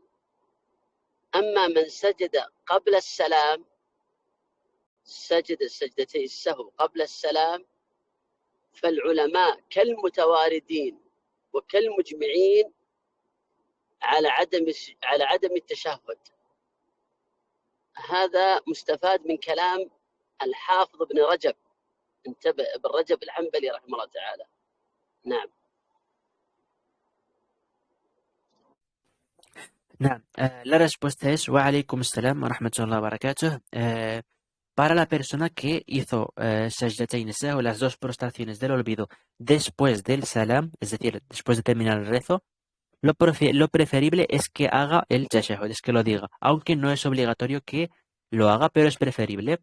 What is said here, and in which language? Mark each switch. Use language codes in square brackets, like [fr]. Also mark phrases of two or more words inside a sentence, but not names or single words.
[ar] أما من سجد قبل السلام، سجد سجدتي السهو قبل السلام، فالعلماء كالمتواردين وكالمجمعين على عدم التشهد. هذا مستفاد من كلام الحافظ ابن رجب، انتبه، ابن رجب الحنبلي رحمه الله تعالى. نعم. نعم. [es] La respuesta es [ar] وعليكم السلام ورحمة الله وبركاته. [es] Para la persona que hizo sajdatain o las dos prostraciones del olvido después del salam, es decir, después de terminar el rezo, lo preferible es que haga el tashahhud, es que lo diga, aunque no es obligatorio que lo haga, pero es preferible.